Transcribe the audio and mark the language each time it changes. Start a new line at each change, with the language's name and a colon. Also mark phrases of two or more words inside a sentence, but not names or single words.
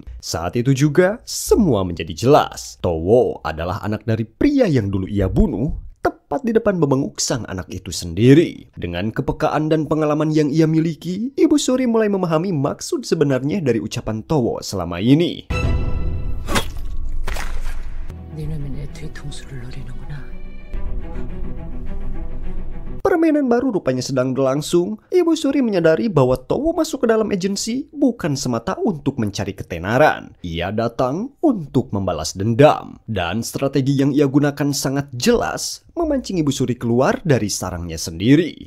Indonesian: Saat itu juga, semua menjadi jelas. Towo adalah anak dari pria yang dulu ia bunuh, tepat di depan bebenguk sang anak itu sendiri. Dengan kepekaan dan pengalaman yang ia miliki, Ibu Suri mulai memahami maksud sebenarnya dari ucapan Towo selama ini.
Korean: 니놈이 내 뒤통수를 노리는구나.
Indonesian: Permainan baru rupanya sedang berlangsung. Ibu Suri menyadari bahwa Towo masuk ke dalam agensi bukan semata untuk mencari ketenaran. Ia datang untuk membalas dendam. Dan strategi yang ia gunakan sangat jelas, memancing Ibu Suri keluar dari sarangnya sendiri.